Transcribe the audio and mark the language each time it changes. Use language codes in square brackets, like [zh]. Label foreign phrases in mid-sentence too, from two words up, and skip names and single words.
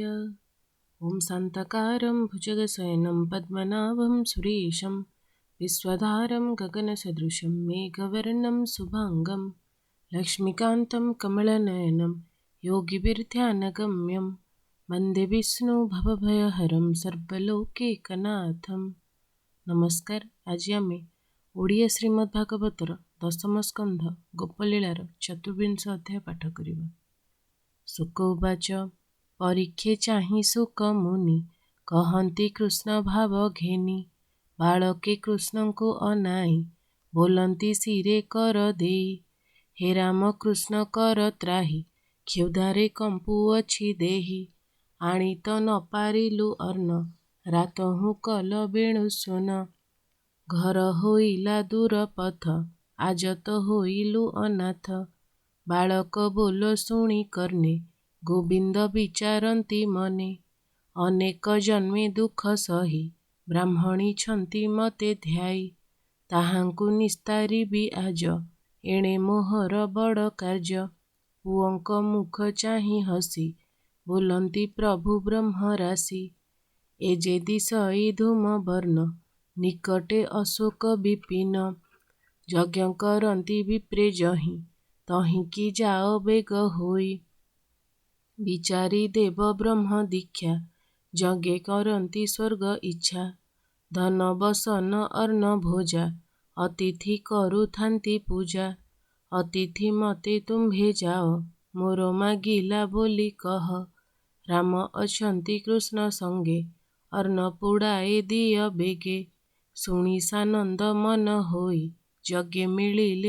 [sa] ॐ शान्ताकारं भुजगशयनं पद्मनाभं सुरेशं विश्वधारं गगनसदृशं मेघवर्णं शुभाङ्गं लक्ष्मीकान्तं कमलनयनं योगिभिर्ध्यानगम्यं वन्दे विष्णुभवभयहरं सर्वलोकैकनाथं। [or] नमस्कार। ଆଜ ଆମେ ଓଡ଼ିଆ ଶ୍ରୀମଦ୍ ଭାଗବତର ଦଶମ ସ୍କନ୍ଧ ଗୋପଲୀଳାର ଚତୁର୍ବିଂଶ ଅଧ୍ୟାୟ ପାଠ କରିବା। ଶୁକ ଉବାଚ ପରୀକ୍ଷେ ଚାହି ଶୁକ ମୁନି କହନ୍ତି କୃଷ୍ଣ ଭାବ ଘେନି ବାଳକେ କୃଷ୍ଣ କୋ ଅନାଇ ବୋଲନ୍ତି ସିରେ କର ଦେଇ ହେ ରାମ କୃଷ୍ଣ କର ତ୍ରାହି କ୍ଷୁଧାରେ କମ୍ପୁଅଛି ଦେହି ଆଣି ତୋ ନ ପାରିଲୁ ଅର୍ଣ ରାତହୁ କଲ ବେଣୁ ସୁନ ଘର ହୋଇଲା ଦୂର ପଥ ଆଜ ତୋ ହୋଇଲୁ ଅନାଥ ବାଳକ ବୋଲ ଶୁଣି କର୍ଣ୍ଣେ ଗୋବିନ୍ଦ ବିଚାରନ୍ତି ମନେ ଅନେକ ଜନ୍ମେ ଦୁଖ ସହି ବ୍ରାହ୍ମଣୀ ଛନ୍ତି ମତେ ଧ୍ୟାଇ ତାହାଙ୍କୁ ନିସ୍ତାରିବି ଆଜ ଏଣେ ମୋହର ବଡ଼ କାର୍ଯ୍ୟ ପୁଅଙ୍କ ମୁଖ ଚାହି ହସି ବୋଲନ୍ତି ପ୍ରଭୁ ବ୍ରହ୍ମ ରାଶି ଏ ଯେ ଦିଶଇ ଧୂମ ବର୍ଣ୍ଣ ନିକଟେ ଅଶୋକ ବିପିନ ଯଜ୍ଞ କରନ୍ତି ବିପ୍ରେ ଜହି ତହି କି ଯାଅ ବେଗ ହୋଇ ବିଚାରି ଦେବ ବ୍ରହ୍ମ ଦୀକ୍ଷା ଯଜ୍ଞ କରନ୍ତି ସ୍ୱର୍ଗ ଇଚ୍ଛା ଧନ ବସନ ଅର୍ଣ ଭୋଜା ଅତିଥି କରୁଥାନ୍ତି ପୂଜା ଅତିଥି ମତେ ତୁମ୍ଭେ ଯାଅ ମୋର ମାଗିଲା ବୋଲି କହ ରାମ ଅଛନ୍ତି କୃଷ୍ଣ ସଙ୍ଗେ ଅର୍ଣ ପୁଡ଼ାଏ ଦିଅ ବେଗେ ଶୁଣି ସାନନ୍ଦ ମନ ହୋଇ ଯଜ୍ଞ ମିଳିଲେ